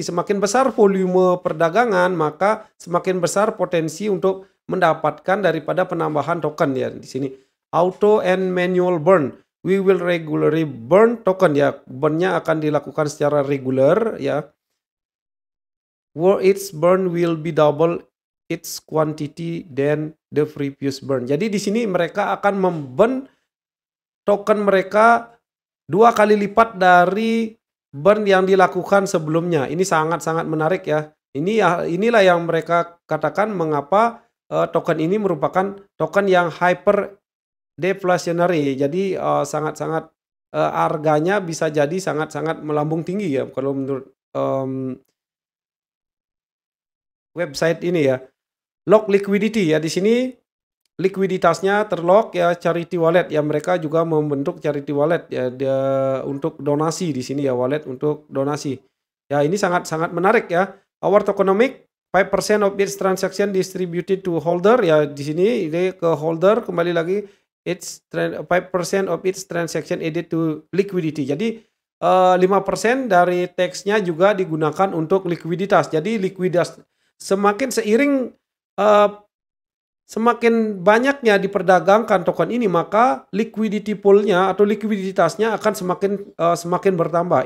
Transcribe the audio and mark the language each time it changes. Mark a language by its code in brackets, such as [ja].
[id] Semakin besar volume perdagangan maka semakin besar potensi untuk mendapatkan daripada penambahan token ya di sini. [en] Auto and manual burn. We will regularly burn token ya. [id] Burnnya akan dilakukan secara regular ya. [en] Where its burn will be double its quantity than the previous burn. [id] Jadi di sini mereka akan memburn token mereka 2 kali lipat dari burn yang dilakukan sebelumnya. Ini sangat-sangat menarik ya. Inilah yang mereka katakan mengapa token ini merupakan token yang hyper deflationary. Jadi sangat-sangat harganya bisa jadi sangat-sangat melambung tinggi ya kalau menurut website ini ya. Lock liquidity ya, di sini likuiditasnya terlock ya, charity wallet ya, mereka juga membentuk charity wallet ya untuk donasi di sini ya, wallet untuk donasi. Ya, ini sangat-sangat menarik ya. [en] Our tokenomic 5% of its transaction distributed to holder ya, [id] di sini ini ke holder, kembali lagi [en] 5% of its transaction added to liquidity. [id] Jadi 5% dari teksnya juga digunakan untuk likuiditas. Jadi likuiditas semakin seiring semakin banyaknya diperdagangkan token ini, maka liquidity pool-nya atau likuiditasnya akan semakin bertambah.